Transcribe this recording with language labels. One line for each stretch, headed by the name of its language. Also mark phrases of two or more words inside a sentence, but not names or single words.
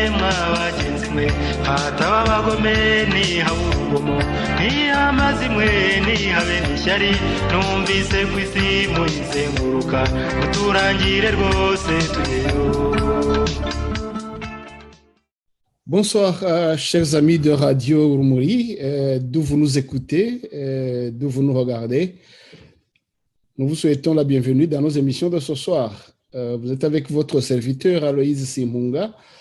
Kinyarwanda: bagenzi mwe hataba abagome nihaba urugomo ntihamaze imwe ntihabe n'ishyari numvise ku isi muyizenguruka muturangire rwose tugeyo.
French: Bonsoir, chers amis de Radio Urumuri, d'où vous nous écoutez, d'où vous nous regardez. Nous vous souhaitons la bienvenue dans nos émissions de ce soir. Vous êtes avec votre serviteur Aloïse Simunga.